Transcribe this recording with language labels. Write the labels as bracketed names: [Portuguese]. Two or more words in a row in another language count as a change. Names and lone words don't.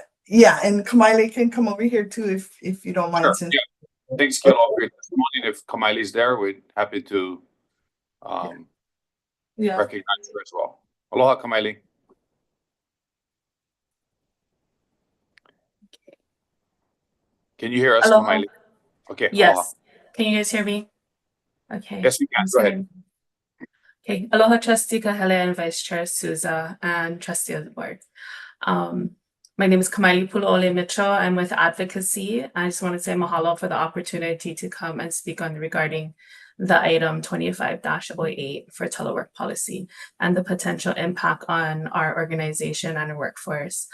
[English] Yeah, and Kamaile can come over here too if you don't mind. Sure, Since yeah. Thanks, Kilo, for your testimony. If Kamaile's there, we're happy to recognize her as well. Aloha, Kamaile. Can you hear us, Aloha. Kamaile? Okay, Yes. aloha. Can you guys hear me? Okay. Yes, we can. Go ahead. Okay. Aloha, Trustee Kahele and Vice Chair Souza and Trustee of the Board. My name is Kamaile Pulu'ole Mitchell. I'm with Advocacy. I just want to say mahalo for the opportunity to come and speak on regarding the item 25-08 for telework policy and the potential impact on our organization and our workforce.